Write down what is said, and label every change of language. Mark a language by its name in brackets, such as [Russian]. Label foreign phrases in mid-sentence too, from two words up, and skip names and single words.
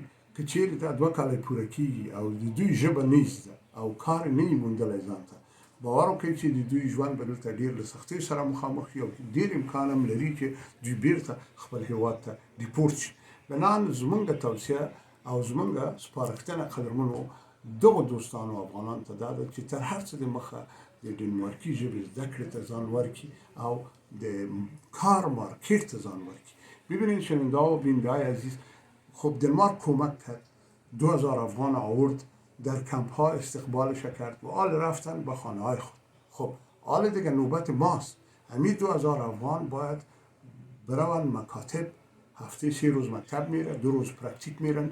[Pashto] که چیرې دا 2 کاله پوره کېږي او د دوی ژبه نه زده او کار نه یې موندلی ځان ته، باور وکړئ چې د دوی ژوند به دلته ډېر له سختۍ سره مخامخ وي او ډېر امکان هم لري چې دوی بېرته خپل هېواد ته ډیپورټ شي. بنان زمونږ توصیه او زمونږ سپارښتنه قدرمنو دغو دوستانو افغانانو ته دا ده چې تر هر څه د مخه د ډنمارکي ژبې زده کړې ته ځان ورکړي او د کار مارکت ته ځان ورکړي. [Persian] ببینید شنونده و بیننده های عزیز، خب دنمارک کمک کرد، 2000 افغان آورد، در کمپ ها استقبالش کرد و آل رفتن به خانه های خود. خب آل دیگه نوبت ماست. همین 2000 افغان باید برون مکاتب، هفته 3 روز مکتب میره، 2 روز پرکتیک میرن.